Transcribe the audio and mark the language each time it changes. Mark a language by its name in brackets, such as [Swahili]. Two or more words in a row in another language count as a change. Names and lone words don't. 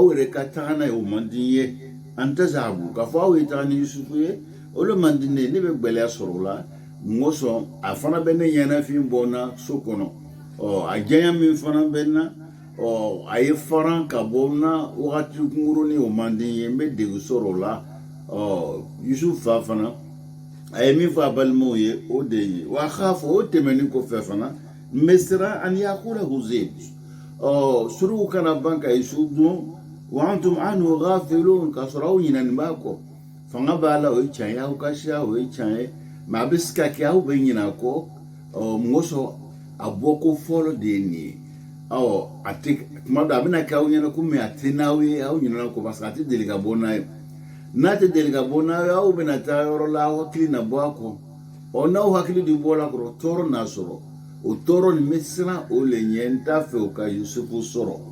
[Bambara] yɛrɛ ka taga n'a ye o man di ye an tazhabu k'a fɔ aw ye taga ni Yusufu ye o de man di ne ye ne bɛ gɛlɛya sɔrɔ o la n ko sɔn a fana bɛ ne ɲɛnafin bɔ n na so kɔnɔ a diya min fana bɛ n na a ye faran ka bɔ n na wagati kunkurunin o man di n ye n bɛ degun sɔrɔ o la Yusufu fa fana a ye min fɔ a balimaw ye o de ye wa k'a fɔ o tɛmɛnen kɔfɛ fana n bɛ siran [Arabic] أن يأكله الذئب [Bambara] surugu kana ban ka Yusufu dun [Arabic] وأنتم عنه غافلون [Bambara] k'a sɔrɔ aw ɲinɛnen b'a kɔ fanga b'a la o ye tiɲɛ ye aw ka siya o ye tiɲɛ ye mɛ a bɛ se ka kɛ aw bɛ ɲinɛ a kɔ n ko sɔn a bɔko fɔlɔ de ye nin ye a tɛ tuma dɔ a bɛna kɛ aw ɲɛna komi a tɛ n'aw ye aw ɲinɛna kɔ [French] parce que [Bambara] a tɛ deli ka bɔ n'a ye n'a tɛ deli ka bɔ n'a ye aw bɛna taa yɔrɔ la aw hakili na bɔ a kɔ n'aw hakili de bɔ a kɔrɔ tɔɔrɔ n'a sɔrɔ o tɔɔrɔ nin bɛ siran o le ɲɛ n t'a fɛ o ka Yusufu sɔrɔ